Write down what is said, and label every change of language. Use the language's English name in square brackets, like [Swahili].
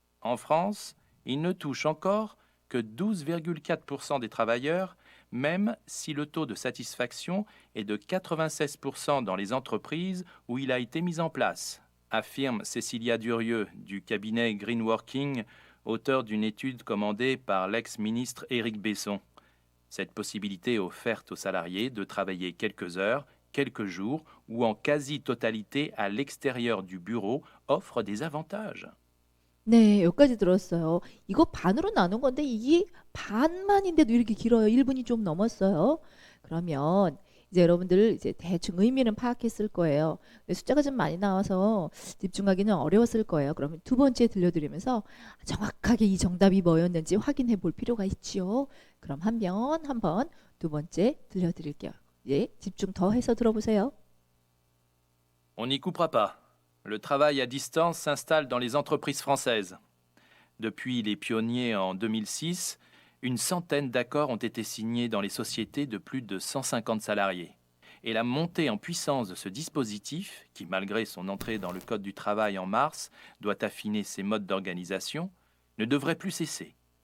[French] En France, il ne touche encore que 12,4% des travailleurs, même si le taux de satisfaction est de 96% dans les entreprises où il a été mis en place, affirme Cécilia Durieux du cabinet Greenworking, auteur d'une étude commandée par l'ex-ministre Éric Besson. Cette possibilité offerte aux salariés de travailler quelques heures, quelques jours ou en quasi-totalité à l'extérieur du bureau offre des avantages. [Korean] 네, 여기까지 들었어요. 이거 반으로 나눈 건데 이게 반만인데도 이렇게 길어요. 1분이 좀 넘었어요. 그러면 이제 여러분들 이제 대충 의미는 파악했을 거예요. 근데 숫자가 좀 많이 나와서 집중하기는 어려웠을 거예요. 그러면 두 번째 들려드리면서 정확하게 이 정답이 뭐였는지 확인해 볼 필요가 있지요. 그럼 한번 두 번째 들려드릴게요. 예, 집중 더 해서 들어보세요. [French] On n'y coupera pas. Le travail à distance s'installe dans les entreprises françaises. Depuis les pionniers en 2006, une centaine d'accords ont été signés dans les sociétés de plus de 150 salariés. Et la montée en puissance de ce dispositif, qui malgré son entrée dans le Code du travail en mars, doit affiner ses modes d'organisation, ne devrait plus cesser.